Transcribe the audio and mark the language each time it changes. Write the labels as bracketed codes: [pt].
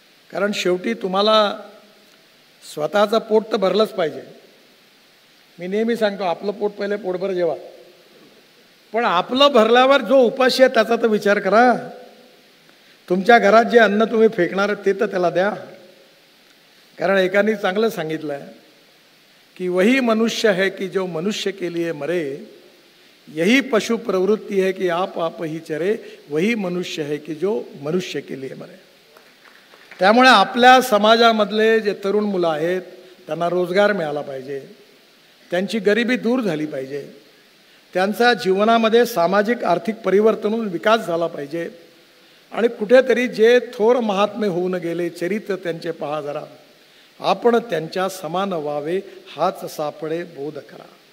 [mr] कारण शेवटी तुम्हाला स्वतःचं पोट तर भरलंच पाहिजे. मी नेहमी सांगतो आपलं पोट पहिले पोटभर जेवा, पण आपलं भरल्यावर जो उपाशी आहे त्याचा तर विचार करा. तुमच्या घरात जे अन्न तुम्ही फेकणार ते तर त्याला द्या. कारण एकाने चांगलं सांगितलं आहे की [hi] वही मनुष्य है कि जो मनुष्य के लिए मरे, यही पशु प्रवृत्ति है कि आप ही चरे, वही मनुष्य है कि जो मनुष्य के लिए मरे. [mr] त्यामुळे आपल्या समाजामधले जे तरुण मुलं आहेत त्यांना रोजगार मिळाला पाहिजे, त्यांची गरिबी दूर झाली पाहिजे, त्यांचा जीवनामध्ये सामाजिक आर्थिक परिवर्तन होऊन विकास झाला पाहिजे. आणि कुठेतरी जे थोर महात्मे होऊन गेले चरित्र त्यांचे पहा जरा, आपण त्यांच्या समान व्हावे हाच सापडे बोध करा.